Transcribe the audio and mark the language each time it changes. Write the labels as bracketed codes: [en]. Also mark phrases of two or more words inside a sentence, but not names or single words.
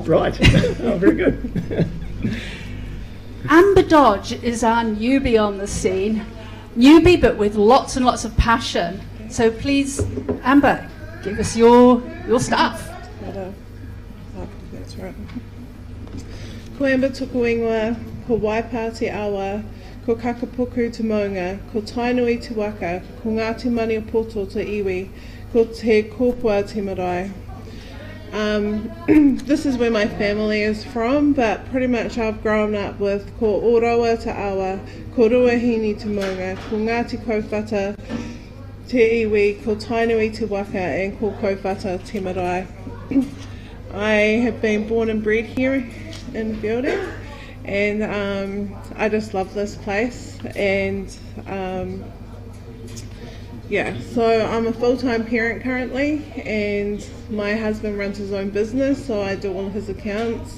[en] Right. Oh, very good. Amber Dodge is our newbie on the scene. Newbie, but with lots and lots of passion. So please, Amber, give us your stuff. That's right. [mi] Ko Amber tuku ingoa, ko waipa te awa, ko kakapuku te maunga, ko tainui te waka, ko Ngāti Mani o Poto te iwi, ko te kōpua te marae. [en] This is where my family is from, but pretty much I've grown up with [mi] ko Oroa te awa, ko Ruahini te maunga, ko Ngāti Kōwhata te iwi, ko tainui te waka, [en] and [mi] ko Kōwhata te marae. [en] I have been born and bred here in the building, and I just love this place. And so I'm a full-time parent currently, and my husband runs his own business, so I do all of his accounts.